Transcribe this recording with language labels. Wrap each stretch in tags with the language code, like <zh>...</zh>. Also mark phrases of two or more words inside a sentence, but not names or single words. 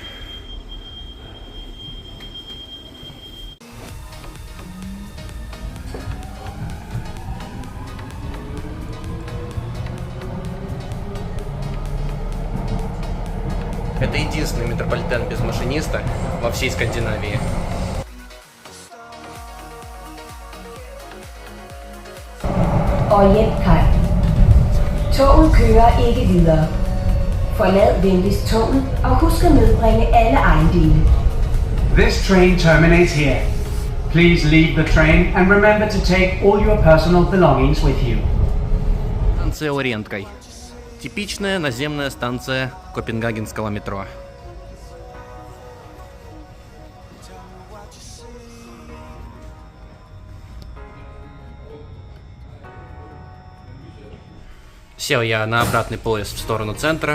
<ru>Это единственный метрополитен без машиниста во всей Скандинавии.</ru> <da>Orientkaj. Toget kører ikke videre. Forlad venligst toget og husk at medbringe alle ejendele.</da> <en>This train terminates here. Please leave the train and remember to take all your personal belongings with you.</en> <ru>Станция Orientkaj. Типичная наземная станция копенгагенского метро. Сел я на обратный поезд в сторону центра.</ru>